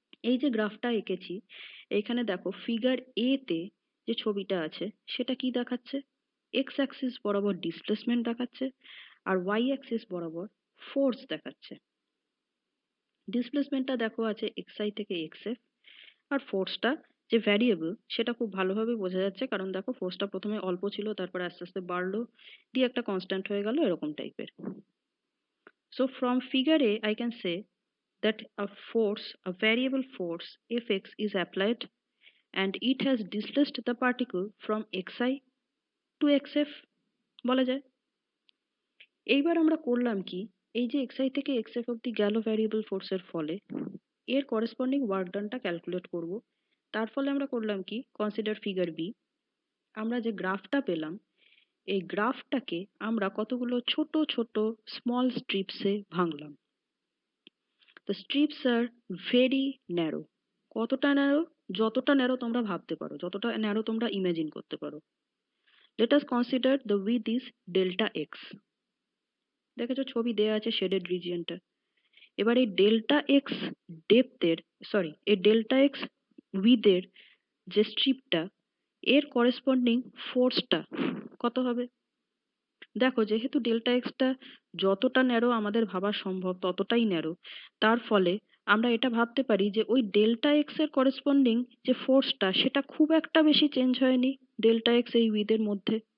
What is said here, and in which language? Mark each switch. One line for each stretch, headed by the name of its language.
Bangla: এই যে গ্রাফটা এঁকেছি, এইখানে দেখো ফিগার এ তে যে ছবিটা আছে সেটা কি দেখাচ্ছে, এক্স অ্যাক্সিস বরাবর ডিসপ্লেসমেন্ট দেখাচ্ছে আর ওয়াই অ্যাক্সিস বরাবর ফোর্স দেখাচ্ছে। ডিসপ্লেসমেন্টটা দেখো আছে এক্স আই থেকে এক্স এফ, আর ফোর্সটা যে ভ্যারিয়েবল সেটা খুব ভালোভাবে বোঝা যাচ্ছে, কারণ দেখো ফোর্সটা প্রথমে অল্প ছিল, তারপর আস্তে আস্তে বাড়লো, দিয়ে একটা কনস্ট্যান্ট হয়ে গেল এরকম টাইপের।
English: so from figure A I can say that a variable force Fx is applied and it has displaced the particle from xi to xf
Bangla: বলা যায়। এইবার আমরা করলাম কি, এই যে xi থেকে xf অব্দি গেল ভ্যারিয়েবল ফোর্সের ফলে এর করেসপন্ডিং ওয়ার্ক ডানটা ক্যালকুলেট করব। তার ফলে আমরা করলাম কি, কনসিডার ফিগার বি। আমরা যে গ্রাফটা পেলাম এই গ্রাফটাকে আমরা কতগুলো ছোট ছোট small স্ট্রিপসে ভাঙলাম।
English: The strips are very narrow.
Bangla: কতটা ন্যারো? যতটা ন্যারো তোমরা ভাবতে পারো, যতটা ন্যারো তোমরা ইমাজিন করতে পারো।
English: Let us consider the width is delta x.
Bangla: দেখেছো ছবি দেয়া আছে শেডেড রিজিয়নটা। এবার এই ডেল্টা এক্স ডেপথের, সরি এই ডেল্টা এক্স উইথের যে স্ট্রিপটা, এর করেসপন্ডিং ফোর্সটা কত হবে? দেখো যেহেতু ডেল্টা এক্সটা যতটা ন্যারো আমাদের ভাবা সম্ভব ততটাই ন্যারো, তার ফলে আমরা এটা ভাবতে পারি যে ওই ডেল্টা এক্স এর করেসপন্ডিং যে ফোর্সটা সেটা খুব একটা বেশি চেঞ্জ হয়নি ডেল্টা এক্স এই উইথের মধ্যে।